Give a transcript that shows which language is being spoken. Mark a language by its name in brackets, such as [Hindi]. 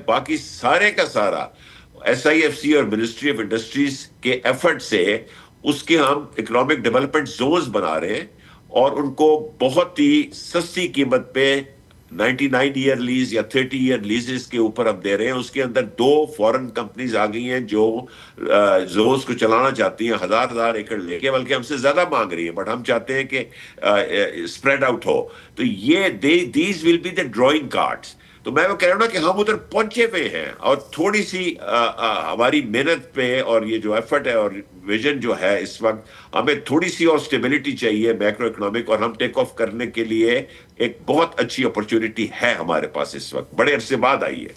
[Urdu] باقی سارے کا سارا ایس آئی ایف سی اور منسٹری آف انڈسٹریز کے ایفرٹ سے اس کے ہم اکنامک ڈیولپمنٹ زونز بنا رہے ہیں, اور ان کو بہت ہی سستی قیمت پہ 99 ایئر لیز یا 30 ایئر لیزز کے اوپر ہم دے رہے ہیں. اس کے اندر 2 فورن کمپنیز آ گئی ہیں جو زونز کو چلانا چاہتی ہیں, 1,000 ایکڑ لے کے, بلکہ ہم سے زیادہ مانگ رہی ہیں, بٹ ہم چاہتے ہیں کہ اسپریڈ آؤٹ ہو. [English] تو یہ these will be the drawing cards. [Urdu] تو میں وہ کہہ رہا ہوں نا کہ ہم ادھر پہنچے ہوئے ہیں, اور تھوڑی سی ہماری محنت پہ اور یہ جو ایفرٹ ہے اور ویژن جو ہے, اس وقت ہمیں تھوڑی سی اور اسٹیبلٹی چاہیے میکرو اکنامک, اور ہم ٹیک آف کرنے کے لیے ایک بہت اچھی اپرچونٹی ہے ہمارے پاس اس وقت, بڑے عرصے بعد آئی ہے.